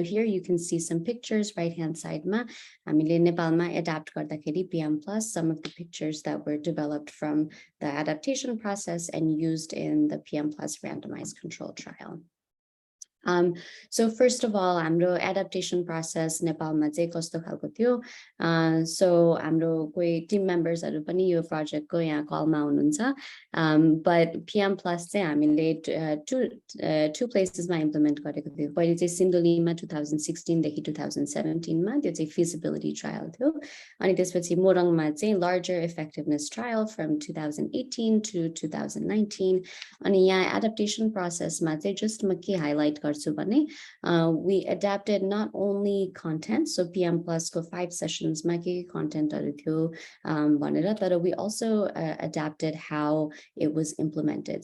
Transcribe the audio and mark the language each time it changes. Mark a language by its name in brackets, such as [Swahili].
[English] So here you can see some pictures, right hand side ma [Nepali] हामीले नेपालमा adapt गर्दाखेरि [English] PM Plus, some of the pictures that were developed from the adaptation process and used in the PM Plus randomized control trial. So first of all, [Nepali] हाम्रो adaptation process नेपालमा चाहिँ कस्तो खालको थियो. So हाम्रो कोही team members हरू पनि यो project को यहाँ call मा हुनुहुन्छ. But PM Plus चाहिँ हामीले two places मा implement गरेको थियो. पहिलो चाहिँ सिन्धुलीमा 2016 देखि 2017 मा त्यो चाहिँ feasibility trial थियो. अनि त्यसपछि मोरङमा चाहिँ [English] larger effectiveness trial from 2018 to 2019. [Nepali] अनि यहाँ adaptation process मा चाहिँ just म के highlight [English] we adapted not only content, [Nepali] so PM Plus को 5 sessions मा के content हरू थियो भनेर, तर [English] we also adapted how it was implemented.